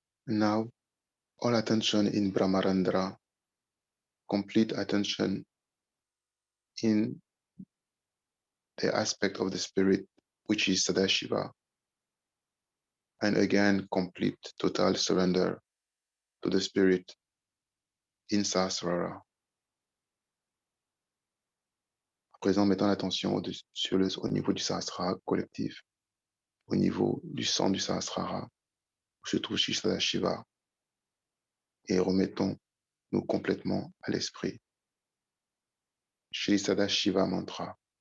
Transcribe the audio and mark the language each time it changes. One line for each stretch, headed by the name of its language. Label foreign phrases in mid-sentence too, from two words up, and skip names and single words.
English: Now, all attention in Brahmarandra, complete attention in the aspect of the spirit, which is Sadashiva, and again, complete total surrender to the spirit in Sahasrara.
French: À présent, mettons l'attention au niveau du Sahasrara collectif, au niveau du centre du Sahasrara, où se trouve Shri Sadashiva, et remettons-nous complètement à l'esprit. Shri Sadashiva Mantra.